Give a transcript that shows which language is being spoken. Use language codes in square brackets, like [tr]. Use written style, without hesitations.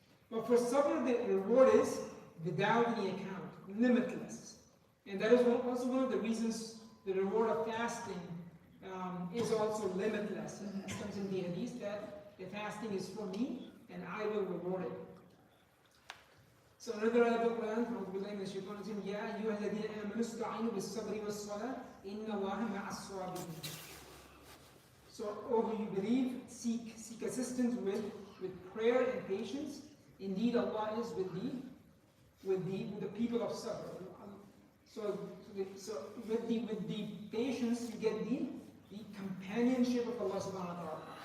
[en] But for sabr, the reward is without any account, limitless. And that is also one of the reasons the reward of fasting is also limitless. It comes in the hadith that the fasting is for me and I will reward it. So another ayah of the Quran, [ar] يا أيها الذين آمنوا استعينوا بالصبر والصلاة إن الله مع الصابرين. [en] So, O who you believe, seek assistance with prayer and patience. Indeed, Allah is with the people of sabr. So with the patience, you get the companionship of Allah subhanahu wa ta'ala.